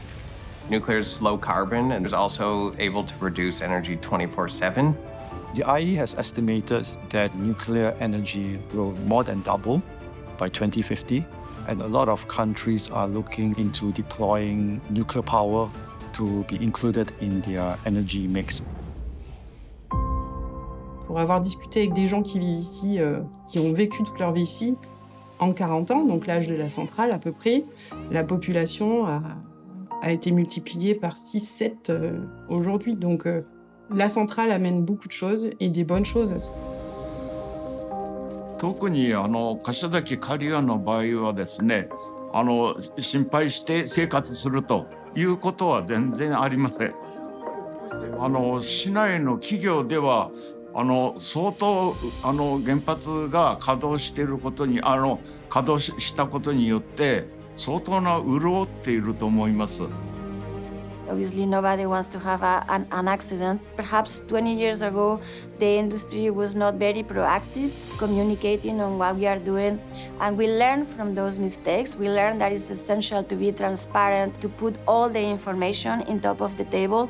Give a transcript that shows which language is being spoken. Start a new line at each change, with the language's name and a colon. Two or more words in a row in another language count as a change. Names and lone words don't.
English: Nuclear is low carbon and is also able to produce energy 24/7. The IAEA has estimated that nuclear energy will more than double by 2050. And a lot of countries are looking into deploying nuclear power to be included in their energy mix.
French: Pour avoir discuté avec des gens qui vivent ici, qui ont vécu toute leur vie ici, en 40 ans, donc l'âge de la centrale à peu près, la population a été multipliée par 6-7 aujourd'hui. Donc la centrale amène beaucoup de choses et des bonnes choses aussi.
Japanese: 特に柏崎刈羽の場合はですね、心配して生活するということは全然ありません。市内の企業では相当原発が稼働していることに稼働したことによって相当な潤っていると思います。
English: Obviously, nobody wants to have an accident. Perhaps 20 years ago, the industry was not very proactive, communicating on what we are doing. And we learned from those mistakes. We learned that it's essential to be transparent, to put all the information on top of the table.